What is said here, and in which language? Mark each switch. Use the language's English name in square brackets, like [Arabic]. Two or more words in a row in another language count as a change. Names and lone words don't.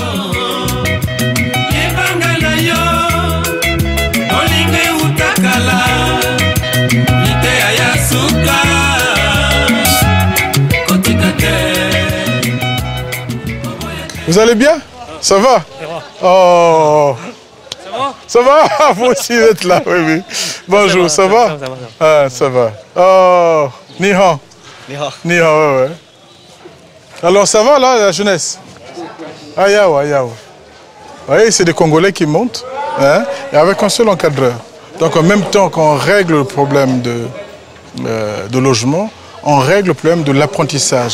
[French] Vous allez bien? Ça va? Oh! Ça va? Vous aussi êtes là, oui, oui. Bonjour, ça va? Ah, ça va. [Chinese] Oh, ni hao. Ni hao. Ni hao, [French] ouais, ouais. Alors, ça va, là, la jeunesse? Ayawa, ayawa. Oui, c'est des Congolais qui montent, hein, et avec un seul encadreur. Donc, en même temps qu'on règle le problème de logement, on règle le problème de l'apprentissage.